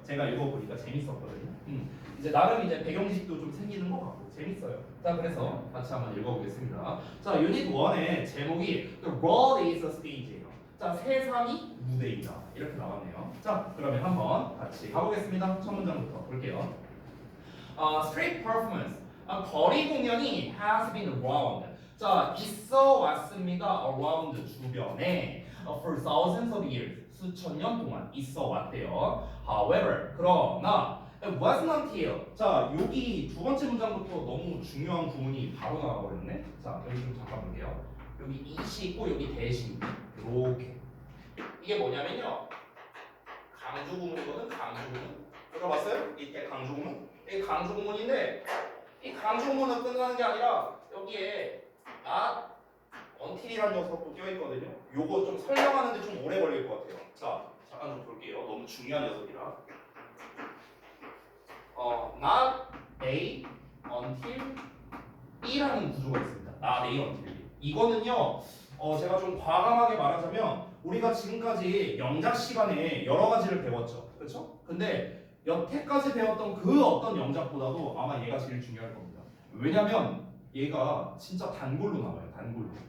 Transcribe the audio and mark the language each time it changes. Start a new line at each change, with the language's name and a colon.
Korean: 제가 읽어보니까 재밌었거든요. 이제 나름 이제 배경지식도 좀 생기는 것 같고 재밌어요. 자, 그래서 같이 한번 읽어보겠습니다. 자, 유닛 1의 제목이
English: The World is a Stage
Korean: 예요. 자, 세상이 무대이다. 이렇게 나왔네요. 자, 그러면 한번 같이 가보겠습니다. 첫 문장부터 볼게요.
English: Street performance.
Korean: 거리 공연이
English: has been around.
Korean: 자, 있어 왔습니다.
English: around
Korean: 주변에
English: for thousands of years.
Korean: 수천 년 동안 있어 왔대요.
English: However,
Korean: 그러나
English: it wasn't until.
Korean: 자, 여기 두 번째 문장부터 너무 중요한 구문이 바로 나와버렸네. 자, 여기 좀 잠깐 볼게요. 여기 이시 있고 여기 대시 이렇게. 이게 뭐냐면요. 강조 구문이거든. 강조 구문. 들어봤어요? 이때 강조 구문? 이게 강조 구문인데 이 강조 구문은 끝나는 게 아니라 여기에
English: not until
Korean: 이라는 녀석도 껴있거든요. 요거 좀 설명하는데 좀 오래 걸릴 것 같아요. 자, 잠깐 좀 볼게요. 너무 중요한 녀석이라.
English: not A until B
Korean: 라는 구조가 있습니다.
English: not A until B.
Korean: 이거는요, 제가 좀 과감하게 말하자면 우리가 지금까지 영작 시간에 여러 가지를 배웠죠. 그렇죠? 근데 여태까지 배웠던 그 어떤 영작보다도 아마 얘가 제일 중요할 겁니다. 왜냐면 얘가 진짜 단골로 나와요. 단골로.